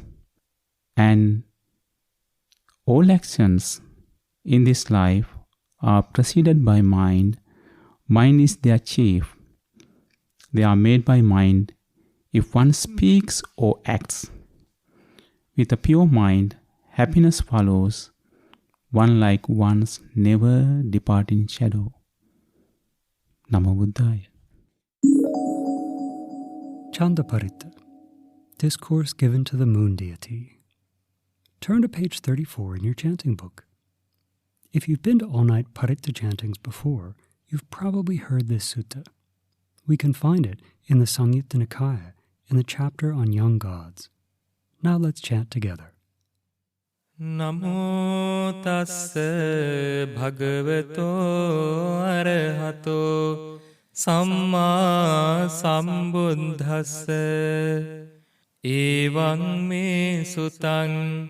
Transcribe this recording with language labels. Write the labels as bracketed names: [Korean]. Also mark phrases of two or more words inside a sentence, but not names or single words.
[English] And all actions in this life are preceded by mind. Mind is their chief. They are made by mind. If one speaks or acts with a pure mind, happiness follows one like one's never departing shadow. [Pali] Namo Buddhaya. [English] Chandaparita, discourse given to the moon deity. Turn to page 34 in your chanting book. If you've been to all-night Paritta chantings before, you've probably heard this sutta. We can find it in the Samyutta Nikaya in the chapter on young gods. Now let's chant together. [Pali] Namo tassa bhagavato arahato samma sambuddhassa evaṃ me sutaṃ